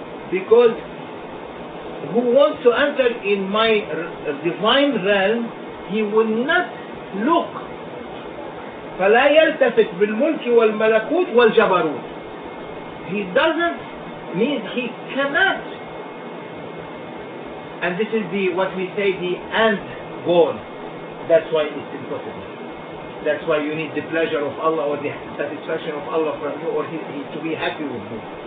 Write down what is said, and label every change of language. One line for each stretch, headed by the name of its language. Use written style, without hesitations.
English: Because who wants to enter in my divine realm, he will not look.
Arabic: فلا يلتفت بالملك والملكوت والجبروت.
English: He doesn't mean, he cannot. And this is what we say the end goal. That's why it's impossible. That's why you need the pleasure of Allah or the satisfaction of Allah from you, or he to be happy with you.